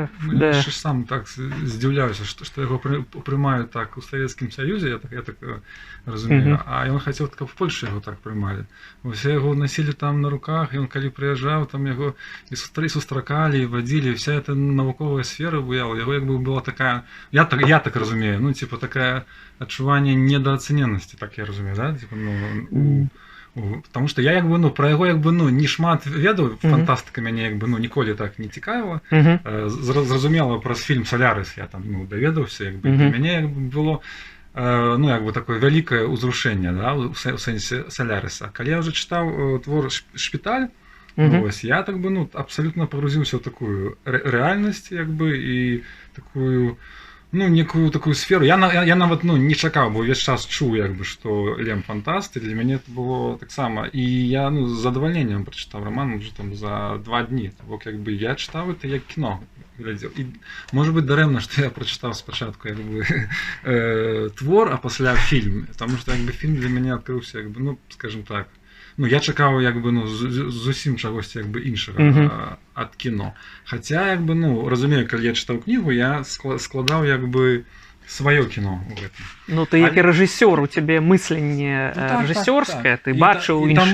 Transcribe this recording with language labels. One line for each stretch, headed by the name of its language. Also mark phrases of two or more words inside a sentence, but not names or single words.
Belarusian: Я ж сам так здзіўляюся, што яго прымаюць так у Савецкім Саюзе, я так разумею, а ён хацеў, каб в Польшы яго так прымалі. Усе яго насілі там на руках, ён калі прыязджаў, там яго і сустракалі, і вадзілі,
Russian: вся эта
Belarusian: навуковая сфера выяла, яго як бы была такая, я так разумею, такая адчуванне недаацэненасці, так я разумею, да?
Russian: Потому что
Belarusian: я про яго не шмат ведаў, фантастыка мяне ніколі так не цікавіла. Зразумела, праз фільм «Салярыс» я там даведаўся, для мяне было ну, як бы такое вялікае ўзрушэнне, да, у сэнсе Салярыса. Калі я ўжо чытаў твор «Шпіталь», ось,
Russian: я так бы, ну, абсолютно погрузился в такую реальность,
Belarusian: як бы,
Russian: и такую, ну, некую такую сферу.
Belarusian: Я нават, ну, не чакаў, бо весь час чуў, як бы, что Лем фантаст, и для мяне
Russian: это было
Belarusian: так само.
Russian: И я, ну,
Belarusian: з задавальненнем
Russian: прочитал роман уже там за 2 дні.
Belarusian: Бо, як бы, я читав это як кіно глядзеў. І,
Russian: может быть,
Belarusian: дарэмна,
Russian: что я прочитал
Belarusian: спачатку, як бы, твор, а пасля фільм.
Russian: Потому что,
Belarusian: як бы, фільм для мяне открылся, як бы, ну, скажем так, ну, я чакаў, як бы, ну, зусім чагосьці, як бы, іншага ад кіно. Хаця, як бы, ну, разумею, калі я чытаў кнігу, я складаў, як бы, сваё кіно ў гэтым. Ну, ты як і рэжысёр, у цябе мысленне рэжысёрскае, ты бачыў іншае.